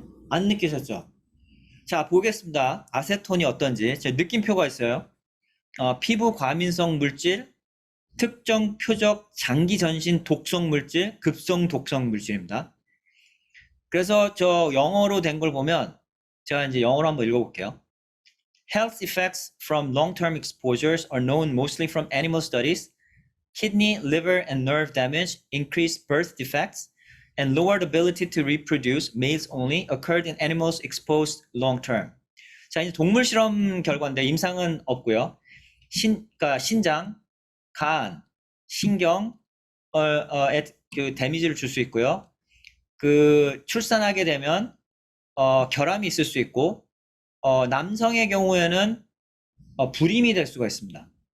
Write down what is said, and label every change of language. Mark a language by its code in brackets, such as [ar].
[ko] 안 느끼셨죠? 자, 보겠습니다. 아세톤이 어떤지. 제 느낌표가 있어요. 피부 과민성 물질, 특정 표적 장기 전신 독성 물질, 급성 독성 물질입니다. 그래서 저 영어로 된 걸 보면 제가 이제 영어로 한번 읽어볼게요. [en] Health effects from long-term exposures are known mostly from animal studies. Kidney, liver, and nerve damage, increased birth defects, and lowered ability to reproduce, males only, occurred in animals exposed long-term. [ko] 자, 이제 동물 실험 결과인데 임상은 없고요. 그러니까 신장, 간, 신경, 그 데미지를 줄 수 있고요. 그 출산하게 되면 결함이 있을 수 있고, 남성의 경우에는 불임이 될 수가 있습니다.